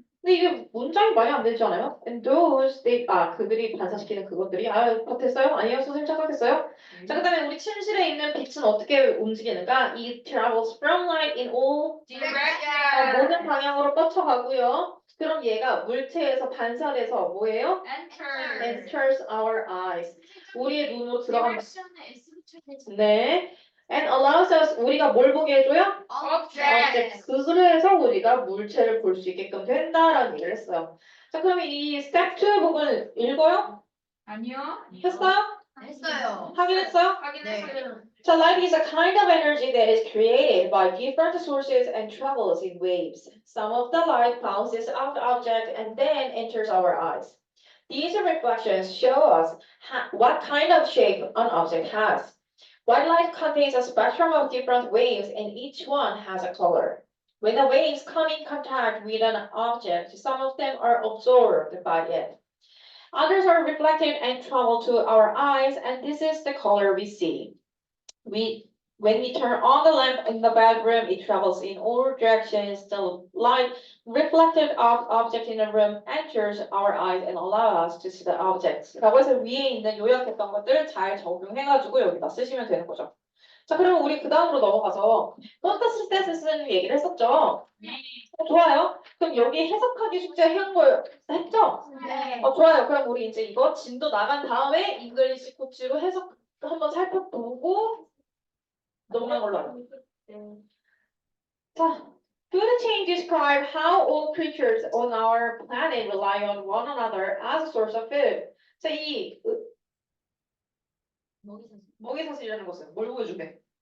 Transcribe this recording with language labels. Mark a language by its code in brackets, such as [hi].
[ko] 근데 이게 문장이 많이 안 되지 않아요? [en] And those, [ko] 그들이 반사시키는 그것들이, 됐어요? 아니요, 선생님 착각했어요? 자, 그 다음에 우리 침실에 있는 빛은 어떻게 움직이는가? [en] It travels from light in all [ko] 모든 방향으로 뻗쳐가고요. 그럼 얘가 물체에서 반사돼서 뭐예요? [en] Enters our eyes. [ko] 우리의 눈으로 들어간다. 네. [en] And allows us, [ko] 우리가 뭘 보게 해줘요? [en] objects. [ko] 그것으로 해서 우리가 물체를 볼 수 있게끔 된다라는 얘기를 했어요. 자, 그러면 이 step 2 부분 읽어요? 아니요. 했어요? 했어요. 확인했어요? 확인했어요. [en] So light is a kind of energy that is created by different sources and travels in waves. Some of the light bounces off the object and then enters our eyes. These reflections show us what kind of shape an object has. White light contains a spectrum of different waves and each one has a color. When the waves come in contact with an object, some of them are absorbed by it. Others are reflected and travel to our eyes, and this is the color we see. When we turn on the lamp in the bedroom, it travels in all directions. The light reflected off object in the room enters our eyes and allows us to see the objects. [ko] 라고 해서 위에 있는 요약했던 것들 잘 적용해가지고 여기다 쓰시면 되는 거죠. 자, 그러면 우리 그 다음으로 넘어가서 폰타시스테스는 얘기를 했었죠. 좋아요. 그럼 여기 해석하기 숙제 한 거 했죠? 네. 좋아요. 그럼 우리 이제 이거 진도 나간 다음에 잉글리시 코치로 해석 한번 살펴보고 넘어간 걸로 알아요. [en] 자, food chain describe how all creatures on our planet rely on one another as a source of food. [ko] 자, 이 먹이사슬이라는 것은 뭘 보여주게?